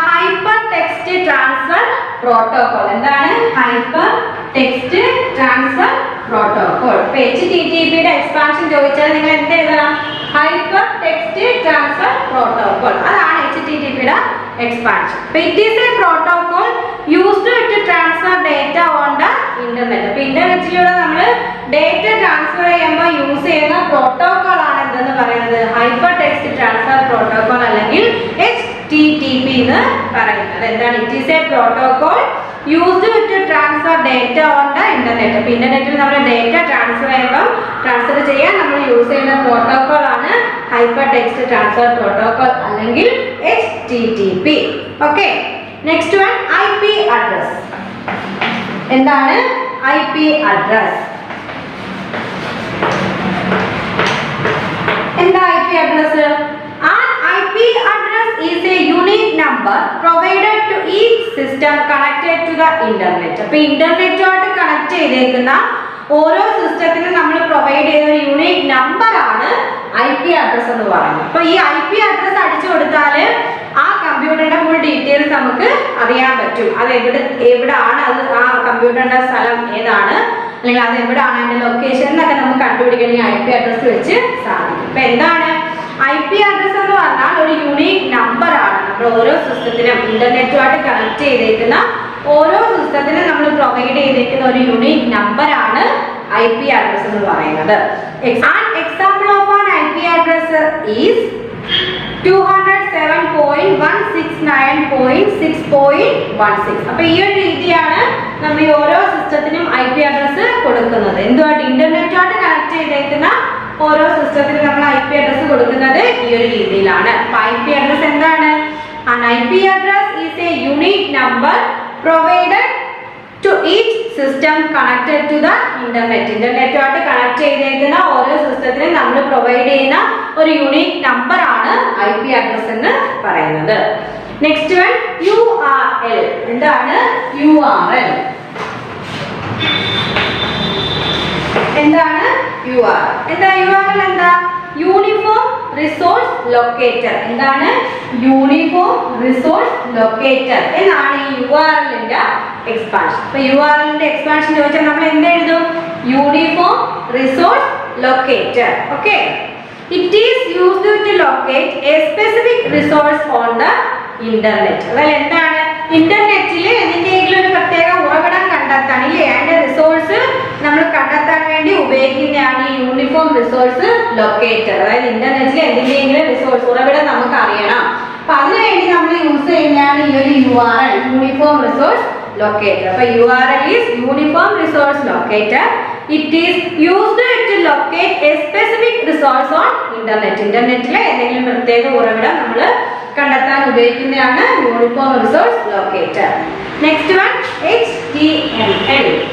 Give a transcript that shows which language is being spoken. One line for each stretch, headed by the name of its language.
Malayalam: Hyper text transfer protocol. എന്താണ് hyper text transfer protocol? HTTPയുടെ expansion ചോദിച്ചാൽ നിങ്ങൾ എന്ത് എഴുതണം? Hyper text transfer protocol. അതാണ് HTTPയുടെ expansion.
English: It is a protocol used to transfer data on the internet.
Malayalam: അപ്പോൾ ഇന്റർനെറ്റിലൂടെ നമ്മൾ data transfer ചെയ്യുമ്പോൾ യൂസ് ചെയ്യുന്ന പ്രോട്ടോകോൾ ആണ് എന്തെന്ന് പറയുന്നത്? ഹൈപ്പർ ടെക്സ്റ്റ് ട്രാൻസ്ഫർ പ്രോട്ടോകോൾ അല്ലെങ്കിൽ HTTP എന്ന് പറയുന്നത്. എന്താണ്?
English: It is a protocol used to transfer data on the internet.
Malayalam: അപ്പോൾ ഇന്റർനെറ്റിൽ നമ്മൾ ഡേറ്റ ട്രാൻസ്ഫർ ചെയ്യാൻ നമ്മൾ യൂസ് ചെയ്യുന്ന പ്രോട്ടോകോൾ ആണ് ഹൈപ്പർ ടെക്സ്റ്റ് ട്രാൻസ്ഫർ പ്രോട്ടോകോൾ അല്ലെങ്കിൽ HTTP. Okay, next one IP address. എന്താണ് IP അഡ്രസ്? എന്താ IP address?
English: An IP address is a unique number provided to each system connected to the internet.
Malayalam: അപ്പോൾ ഇന്റർനെറ്റുമായിട്ട് connect ചെയ്തേക്കുന്ന ഓരോ സിസ്റ്റത്തിനും നമ്മൾ provide ചെയ്യുന്ന ഒരു unique number ആണ് IP അഡ്രസ് എന്ന് പറയുന്നത്. അപ്പോൾ ഈ IP അഡ്രസ് അടിച്ചു കൊടുത്താൽ ആ കമ്പ്യൂട്ടറിന്റെ ഫുൾ ഡീറ്റെയിൽസ് നമുക്ക് അറിയാൻ പറ്റും. അത് എവിടെയാണ്, അത് ആ കമ്പ്യൂട്ടറിന്റെ സ്ഥലം ഏതാണ്, അല്ലെങ്കിൽ അത് എവിടെയാണ് അതിന്റെ ലൊക്കേഷൻ എന്നൊക്കെ നമുക്ക് കണ്ടുപിടിക്കാൻ ഈ IP അഡ്രസ് വെച്ച് സാധിക്കും. അപ്പോൾ എന്താണ് IP അഡ്രസ് എന്ന് പറഞ്ഞാൽ? ഒരു യൂണിക് നമ്പർ ആണ്. നമ്മൾ ഓരോ സിസ്റ്റത്തിനും ഇന്റർനെറ്റുമായിട്ട് കണക്ട് ചെയ്തേക്കുന്ന ഓരോ സിസ്റ്റത്തിനും നമ്മൾ പ്രൊവൈഡ് ചെയ്തേക്കുന്ന ഒരു യൂണിക് നമ്പർ ആണ് IP അഡ്രസ് എന്ന് പറയുന്നത്.
English: An example of an IP address is 207.169.6.16.
Malayalam: അപ്പോൾ ഈ ഒരു രീതിയാണ് നമ്മൾ ഈ ഓരോ സിസ്റ്റത്തിനും IP അഡ്രസ് കൊടുക്കുന്നത്. എന്തുമായിട്ട്? ഇന്റർനെറ്റുമായിട്ട് കണക്ട് ചെയ്തേക്കുന്ന ഓരോ സിസ്റ്റത്തിനും നമ്മൾ IP അഡ്രസ് കൊടുക്കുന്നത് ഈ ഒരു രീതിയിലാണ്. അപ്പോൾ IP അഡ്രസ് എന്താണ്?
English: An IP address is a unique number provided to each system connected to the internet.
Malayalam: ഇന്റർനെറ്റുമായിട്ട് connect ചെയ്തേക്കുന്ന ഓരോ സിസ്റ്റത്തിനും നമ്മൾ പ്രൊവൈഡ് ചെയ്യുന്ന ഒരു യൂണിക് നമ്പർ ആണ് IP അഡ്രസ് എന്ന് പറയുന്നത്. Next one URL. എന്താണ് URL? എന്താണ് URL? എന്താ URL? എന്താ? Uniform resource locator. എന്താണ്? യൂണിഫോം റിസോഴ്സ് ലൊക്കേറ്റർ എന്നാണ് ഈ URLന്റെ എക്സ്പാൻഷൻ. അപ്പോൾ URLന്റെ എക്സ്പാൻഷൻ ചോദിച്ചാൽ നമ്മൾ എന്ത് എഴുതും? Uniform resource locator.
English: Okay, it is used to locate a specific resource on the internet.
Malayalam: അതായത് എന്താണ്? ഇന്റർനെറ്റിൽ എന്തിന്റെയെങ്കിലും ഒരു പ്രത്യേക ഉറവിടം കണ്ടെത്താൻ, ഇല്ലേ, അതിന്റെ റിസോഴ്സ് നമ്മൾ കണ്ടെത്താൻ വേണ്ടി ഉപയോഗിക്കുന്നതാണ് ഈ യൂണിഫോം റിസോഴ്സ് ലൊക്കേറ്റർ. അതായത് ഇന്റർനെറ്റിൽ എന്തിന്റെയെങ്കിലും റിസോഴ്സ് ഉറവിടം നമുക്ക് അറിയണം. അപ്പൊ അതിനുവേണ്ടി നമ്മൾ യൂസ് ചെയ്യുന്നതാണ് ഈ ഒരു URL, യൂണിഫോം റിസോഴ്സ് locator. അപ്പോൾ
English: URL is uniform resource locator. It is used to locate a specific resource on internet.
Malayalam: ഇന്റർനെറ്റിലെ എന്തെങ്കിലും പ്രത്യേക ഉറവിടം നമ്മൾ കണ്ടെത്താൻ ഉപയോഗിക്കുന്നതാണ് uniform resource locator. Next one HTML.